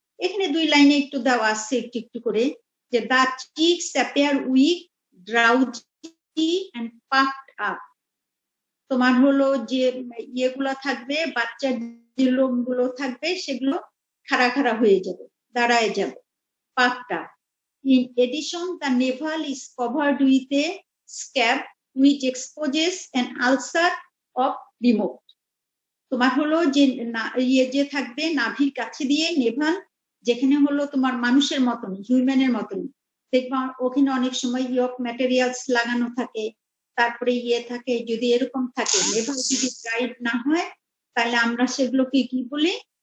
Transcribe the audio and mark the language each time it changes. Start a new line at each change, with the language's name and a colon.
Bangla: এখানে 2 লাইনে একটু দেওয়া আছে একটু একটু করে, যে
English: The cheeks appear weak, drowsy and puffed up.
Bangla: তোমার হলো যে ইয়েগুলো থাকবে, বাচ্চার যে লোমগুলো থাকবে সেগুলো খাড়া খাড়া হয়ে যাবে, দাঁড়ায় যাবে, puffed up.
English: In addition, the navel is covered with a scab which exposes an ulcer of remote.
Bangla: তোমার হলো যে ইয়ে যে থাকবে নাভির কাছে দিয়ে নেভাল, যেখানে হলো তোমার মানুষের মতন, হিউম্যানের মতন দেখবা ওখানে অনেক সময় ইয়ক ম্যাটেরিয়ালস লাগানো থাকে, তারপরে ইয়ে থাকে, যদি এরকম থাকে নেভাল যদি ড্রাইড না হয় তাহলে আমরা সেগুলোকে কি বলি,